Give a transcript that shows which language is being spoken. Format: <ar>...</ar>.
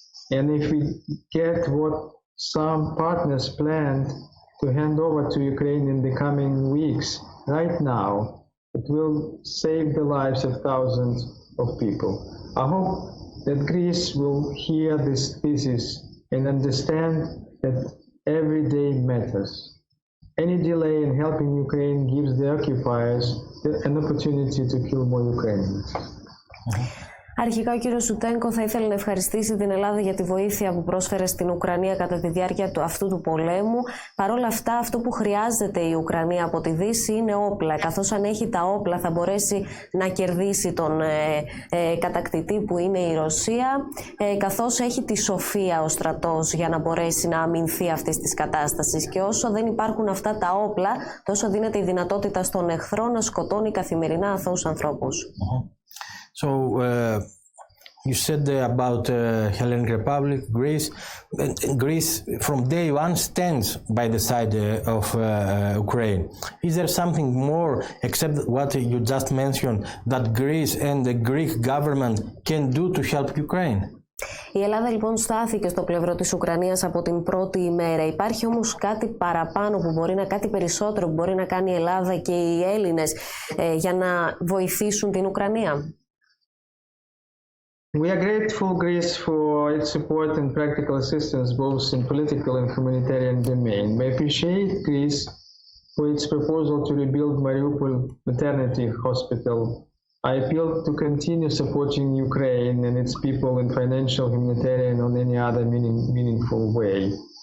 <en>And if we get what some partners planned to hand over to Ukraine in the coming weeks, right now, it will save the lives of thousands of people. I hope that Greece will hear this thesis and understand that every day matters. Any delay in helping Ukraine gives the occupiers an opportunity to kill more Ukrainians.</en> <el>Αρχικά ο κύριος Σουτένκο θα ήθελε να ευχαριστήσει την Ελλάδα για τη βοήθεια που πρόσφερε στην Ουκρανία κατά τη διάρκεια αυτού του πολέμου. Παρ' όλα αυτά, αυτό που χρειάζεται η Ουκρανία από τη Δύση είναι όπλα. Καθώς αν έχει τα όπλα θα μπορέσει να κερδίσει τον κατακτητή που είναι η Ρωσία. Καθώς έχει τη σοφία ο στρατός για να μπορέσει να αμυνθεί αυτής της κατάστασης. Και όσο δεν υπάρχουν αυτά τα όπλα, τόσο δίνεται η δυνατότητα στον εχθρό να σκοτώνει καθημερινά αθώους ανθρώπους.</el> <en>So you said about Hellenic Republic, Greece. Greece from day one stands by the side of Ukraine. Is there something more except what you just mentioned that Greece and the Greek government can do to help Ukraine?</en> <el>Η Ελλάδα λοιπόν στάθηκε στο πλευρό της Ουκρανίας από την πρώτη ημέρα. Υπάρχει όμως κάτι παραπάνω που μπορεί να, κάτι περισσότερο που μπορεί να κάνει η Ελλάδα και οι Έλληνες για να βοηθήσουν την Ουκρανία?</el> <en>We are grateful Greece for its support and practical assistance both in political and humanitarian domain. We appreciate Greece for its proposal to rebuild Mariupol maternity hospital. I appeal to continue supporting Ukraine and its people in financial, humanitarian, or any other meaningful way.</en>